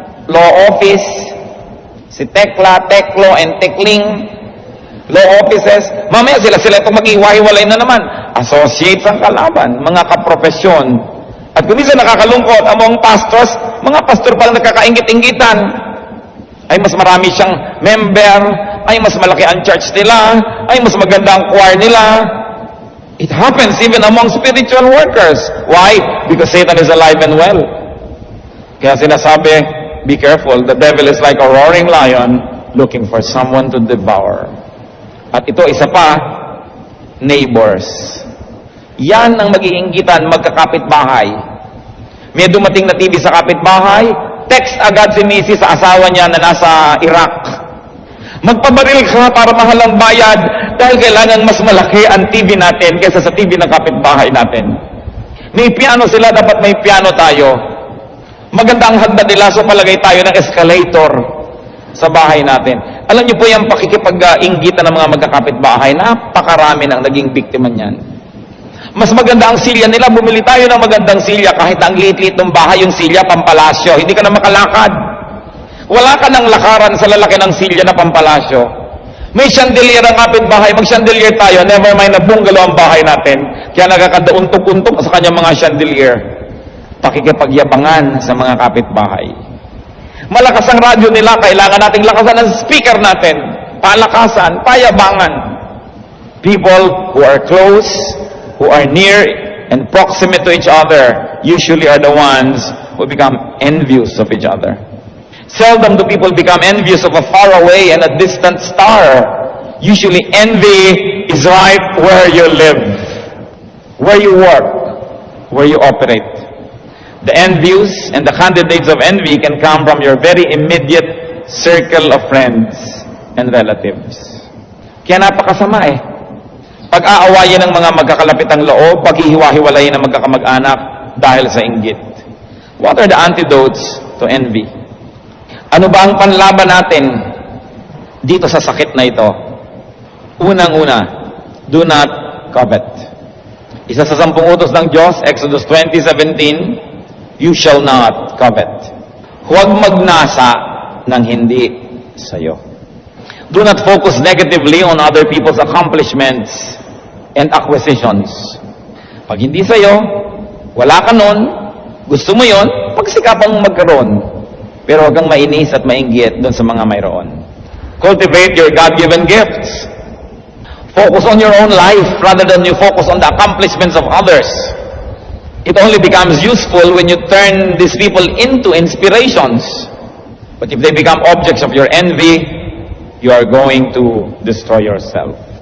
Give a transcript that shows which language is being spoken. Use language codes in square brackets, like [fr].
[tl] law office, si Tekla, Teklo, and Tekling, law offices, mamaya sila itong mag-iwahiwalay na naman. Associates ang kalaban, mga kaprofesyon. At kung minsan nakakalungkot, [en] among pastors, [tl] mga pastor palang nagkakaingit-inggitan. Ay mas marami siyang member, ay mas malaki ang church nila, ay mas maganda ang choir nila. [en] It happens even among spiritual workers. Why? Because Satan is alive and well. [tl] Kaya sinasabi, [en] be careful, the devil is like a roaring lion looking for someone to devour. [tl] At ito, isa pa, neighbors. Yan ang mag-iinggitan, magkakapit-bahay. May dumating na TV sa kapitbahay, text agad si Missy sa asawa niya na nasa Iraq. Magpabaril ka para mahal ang bayad dahil kailangan mas malaki ang TV natin kaysa sa TV ng kapitbahay natin. May piano sila, dapat may piano tayo. Maganda ang hagdan nila, so palagay tayo ng escalator sa bahay natin. Alam niyo po yung pakikipag-inggitan ng mga magkakapitbahay, napakarami nang naging biktima niyan. Mas maganda ang silya nila, bumili tayo ng magandang silya kahit ang liit-liit ng bahay, yung silya pampalasyo, hindi ka na makalakad. Wala ka ng lakaran sa lalaki ng silya na pampalasyo. May chandelier ang kapitbahay, mag-chandelier tayo, [en] never mind [tl] na bungalow ang bahay natin, kaya nagkakadauntok-untok sa kanyang mga chandelier. Pakikipagyabangan sa mga kapitbahay. Malakas ang radyo nila, kailangan nating lakasan ang speaker natin. Palakasan, payabangan. [en] People who are close, who are near and proximate to each other, usually are the ones who become envious of each other. Seldom do people become envious of a faraway and a distant star. Usually envy is right where you live, where you work, where you operate. The envious and the candidates of envy can come from your very immediate circle of friends and relatives. [tl] Kaya napakasama eh. Pag-aawayan ng mga magkakalapitang loob, paghihiwa-hiwalayin ng magkakamag-anak dahil sa inggit. [en] What are the antidotes to envy? [tl] Ano ba ang panlaban natin dito sa sakit na ito? Unang-una, [en] do not covet. [tl] Isa sa 10 utos ng Diyos, [en] Exodus 20:17, you shall not covet. [tl] Huwag magnasa ng hindi sa'yo. [en] Do not focus negatively on other people's accomplishments and acquisitions. [tl] Pag hindi sa'yo, wala ka nun, gusto mo yon, pagsikapang magkaroon. Pero huwag kang mainis at mainggit doon sa mga mayroon. [en] Cultivate your God-given gifts. Focus on your own life rather than you focus on the accomplishments of others. It only becomes useful when you turn these people into inspirations. But if they become objects of your envy, you are going to destroy yourself.